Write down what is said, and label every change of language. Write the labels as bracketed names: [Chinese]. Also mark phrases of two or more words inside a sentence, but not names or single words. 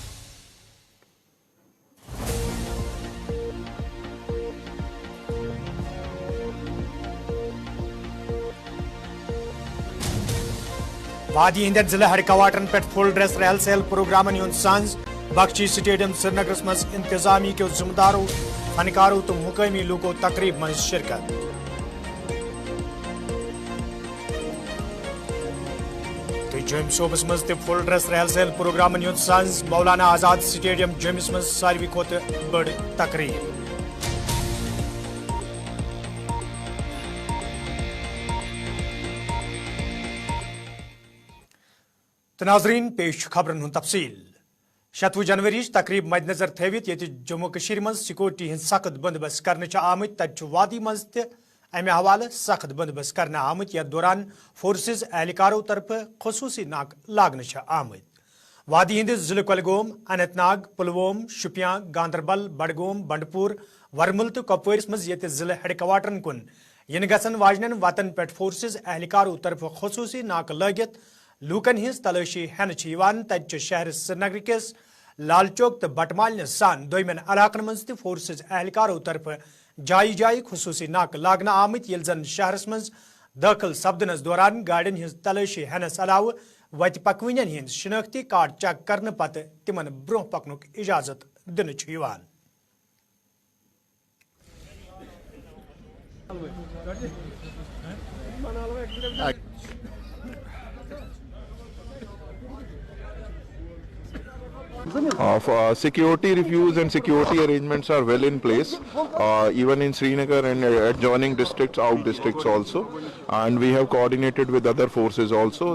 [Kashmiri] وادی ہند ضلع ہیڈ کوارٹرن پہ فل ڈریس ریل سیل پروگرامن ہند سانز بخشی سٹیڈیم سری نگرس مز انتظامی کے ذمہ داروں فنکاروں تو مقامی لوکو تقریب مز شرکت جوم صوبس مز تہ فل ڈریس ریل سیل پروگرامن ہند سانز مولانا آزاد سٹیڈیم جومس مز ساروی کھوتہ بڑ تقریب ناظرین پیش خبرن ہند تفصیل 6 جنوری تقریب مد نظر تھوت یہ جموں کشمیر مز سیکورٹی ہند سخت بندوبست کرنے آمت تت وادی مز تہ امہ حوالہ سخت بندوبست کرنے آمت یتھ دوران فورسز اہلکاروں طرف خصوصی ناک لاگنے آمت وادی ہند ضلع کۄلگوم اننت ناگ پلووم شوپیان گاندربل بڈگوم بنڈپور ورمل تو کپوارس مز یہ ضلع ہیڈ کوارٹرن کن ین گژھن واجنین وتن پہ فورسز اہلکاروں طرف خصوصی ناک لگت لوکن ہز تلاشی ہین تت شہر سری نگر کس لال چوک تو بٹمالنہ سان دومین علاقن مز تہ فورسز اہلکاروں طرف جائے خصوصی ناک لاگنہ آمت یل زن شہرس مز داخل سپدنس دوران گاڑین ہز تلاشی ہینس علاوہ وتہ پکوینین ہند شناختی کارڈ چیک کرنے پتہ تمن برہ پکنک اجازت دن [English] Security reviews and security arrangements are well in place, even in Srinagar and adjoining districts, out districts also, and we have coordinated with other forces also.